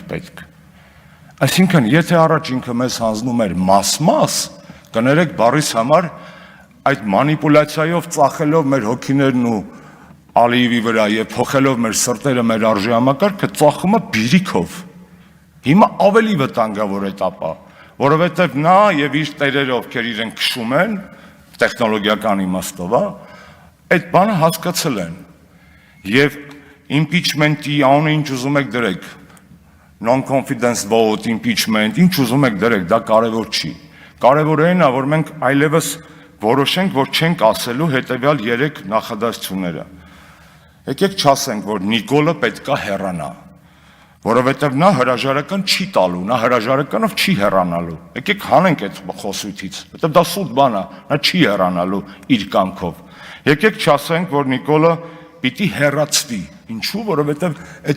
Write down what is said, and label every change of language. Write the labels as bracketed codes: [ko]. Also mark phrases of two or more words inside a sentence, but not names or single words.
[hy] պետք։ Այսինքն, եթե առաջ ինքը մեզ հանձնում էր մաս-մաս, կներեք բառիս համար այդ մանիպուլյացիայով ծախելով մեր հոգիներն ու Ալիևի վրա եւ փոխելով մեր սրտերը, մեր արժեհամակարգը, ծախում է բիրիքով։ Հիմա ավելի վտանգավոր էտապ է, որովհետեւ նա եւ իր տերերը, ովքեր իրեն քշում են, տեխնոլոգիական իմաստով, այդ բանը հասկացել են։ Եվ impeachment-ի անունը ինչ ուզում եք դրեք, [en] non-confidence vote, impeachment, [hy] ինչ ուզում եք դրեք, դա կարևոր չի։ Կարևորը այն է, որ մենք այլևս որոշենք, որ չենք ասելու հետևյալ 3 նախադասությունները։ Եկեք չասենք, որ Նիկոլը պետքա հեռանա, որովհետև նա հրաժարական չի տալու, նա հրաժարականով չի հեռանալու։ Եկեք հանենք այդ խոսույթից, որովհետև դա սուտ բան է, նա չի հեռանալու իր կամքով։ Եկեք չասենք, որ Նիկոլը պիտի հեռացվի։ Ինչու՞, որովհետև այդ